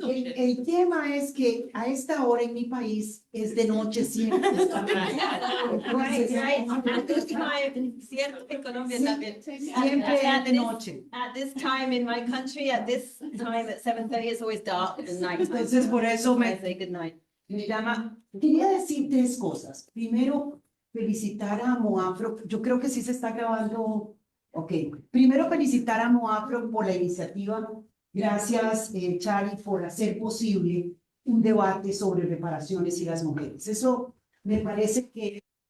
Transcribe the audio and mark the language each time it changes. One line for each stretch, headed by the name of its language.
Spanish: El tema es que a esta hora en mi país es de noche siempre.
English: Right, right. At this time,
Spanish: cierto que Colombia también. Siempre es de noche.
English: At this time in my country, at this time at 7:30, it's always dark at night.
Spanish: Entonces, por eso
English: I say good night.
Spanish: me llama. Quería decir tres cosas. Primero, felicitar a Moafro. Yo creo que sí se está grabando. Ok. Primero, felicitar a Moafro por la iniciativa. Gracias, Chari, por hacer posible un debate sobre reparaciones y las mujeres. Eso me parece que